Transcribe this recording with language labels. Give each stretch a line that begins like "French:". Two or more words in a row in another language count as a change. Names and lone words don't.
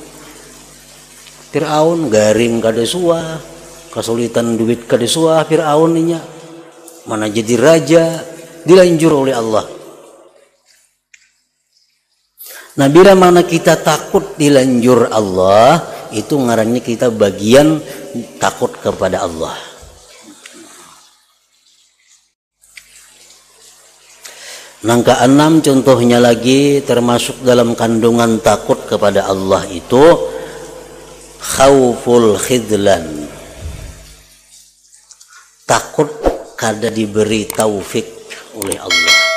Banjar: Fir'aun garing kada suah, kesulitan duit kada suah Fir'aun nya, mana jadi raja, dilanjur oleh Allah. Nah bila mana kita takut dilanjur Allah, itu ngarannya kita bagian takut kepada Allah. Yang keenam contohnya lagi termasuk dalam kandungan takut kepada Allah itu
Arabic: خوف الخذلان,
Banjar: takut kada diberi taufik oleh Allah.